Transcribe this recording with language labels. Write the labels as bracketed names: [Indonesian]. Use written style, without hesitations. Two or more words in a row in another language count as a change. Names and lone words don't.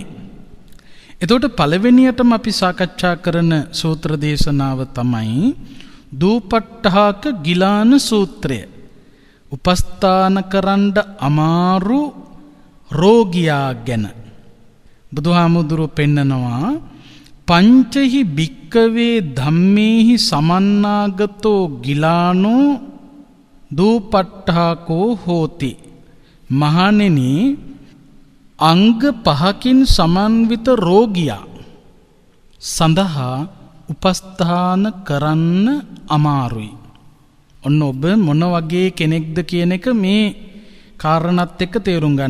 [Sinhala] එතකොට පළවෙනියටම අපි සාකච්ඡා කරන සූත්‍ර දේශනාව තමයි දූපට්ඨාක ගිලාන සූත්‍රය. උපස්ථාන කරන්න අමාරු රෝගියා ගැන බුදුහාමුදුරුවෝ පෙන්නනවා [Pali] පංචහි භික්කවේ ධම්මේහි සමන්නාගතෝ ගිලානෝ දූපට්ඨාකෝ හෝති. [Sinhala] මහණෙනි, අංග පහකින් සමන්විත රෝගියා සඳහා උපස්ථාන කරන්න අමාරුයි. ඔන්න ඔබ මොන වගේ කෙනෙක්ද කියන එක මේ කාරණාත් එක්ක තේරුම් ගන්න.